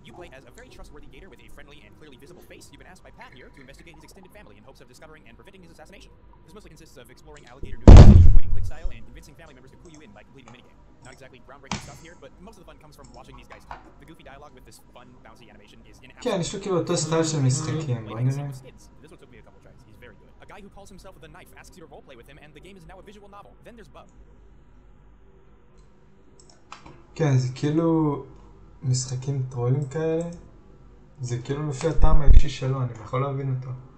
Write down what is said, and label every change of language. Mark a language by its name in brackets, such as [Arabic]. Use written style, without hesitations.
[English] You play as a very trustworthy gator with a friendly and clearly visible face. You've been asked by Pat here to investigate his extended family in hopes of discovering and preventing his assassination. This mostly consists of exploring alligator news, winning click style, and convincing family members to clue you in by completing a minigame. Not exactly groundbreaking stuff here, but most of the fun comes from watching these guys talk. The goofy dialogue with this fun, bouncy animation is in [Hebrew] כן, יש לו כאילו אותו סטייל של משחקים, בוא נראה. [English] This one took me a couple tries. He's very good. A guy who calls himself with a knife asks you to roleplay with him, and the game is now a visual novel. Then there's Bub. [Hebrew] כן, זה כאילו משחקים טרולים כאלה. זה כאילו לפי הטעם האישי שלו, אני יכול להבין אותו.